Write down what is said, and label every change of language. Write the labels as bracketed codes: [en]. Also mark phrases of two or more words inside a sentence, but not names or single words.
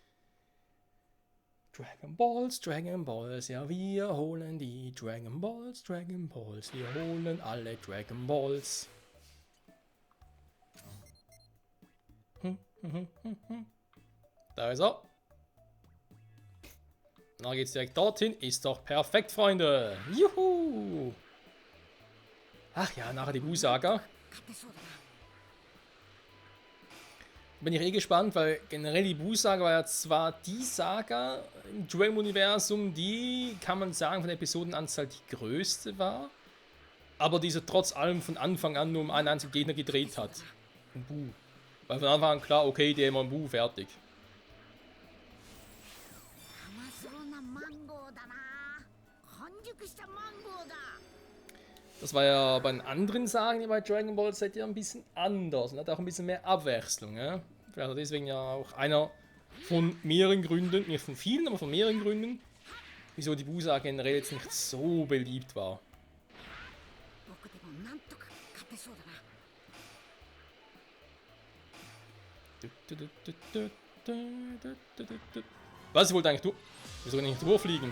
[de] Dragon Balls, ja, wir holen die Dragon Balls, wir holen alle Dragon Balls. Da ist er. Na geht's direkt dorthin, ist doch perfekt, Freunde. Juhu! Ach ja, nachher die Bu-Saga. [ja] 勝てそうだな。 [de] Bin ich eh gespannt, weil generell die Bu-Saga war ja zwar die Saga im Dragon-Universum, die, kann man sagen, von der Episodenanzahl die größte war, aber diese trotz allem von Anfang an nur um einen einzigen Gegner gedreht hat. Um Bu. Weil von Anfang an klar, okay, der immer ein Bu, fertig. [ja] 甘そうなマンゴーだな。完熟したマンゴーだ。 [de] Das war ja bei den anderen Sagen bei Dragon Ball Z ja ein bisschen anders und hat auch ein bisschen mehr Abwechslung. Ja? Also deswegen ja auch einer von mehreren Gründen, nicht von vielen, aber von mehreren Gründen, wieso die Bu-Saga generell jetzt nicht so beliebt war. [ja] 僕でもなんとか勝てそうだな。 [de] Was, ich wollte eigentlich durch? Wieso kann ich nicht durchfliegen?